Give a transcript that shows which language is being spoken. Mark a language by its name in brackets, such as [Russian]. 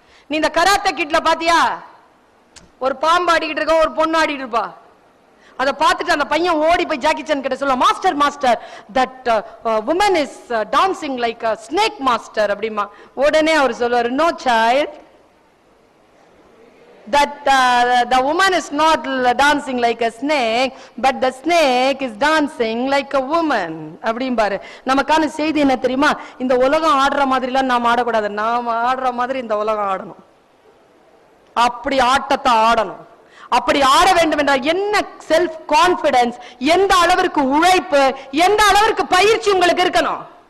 [Tamil] நீ இந்த கராத்தே கிட்ல பாத்தியா, ஒரு பாம்பு ஆடிக்கிட்டு இருக்க, ஒரு பொண்ணு ஆடிட்டு இருப்பா. அதை பார்த்துட்டு அந்த பையன் ஓடி போய் ஜாக்கி சான் கிட்ட சொல்ல, master master, that woman is dancing like a snake master அப்படிமா. உடனே அவர் சொல்லுவாரு, no child, [English] that the woman is not dancing like a snake, but the snake is dancing like a woman. [Tamil] அப்படிம்பாரு. நமக்கான செய்தி என்ன தெரியுமா? இந்த உலகம் ஆடுற மாதிரிலாம் நாம் ஆடக்கூடாது. நாம் ஆடுற மாதிரி இந்த உலகம் ஆடணும். அப்படி ஆட்டத்தை ஆடணும். அப்படி ஆட வேண்டும் என்றால் என்ன செல்ஃப் கான்பிடன்ஸ், எந்த அளவிற்கு உழைப்பு, எந்த அளவிற்கு பயிற்சி உங்களுக்கு இருக்கணும்.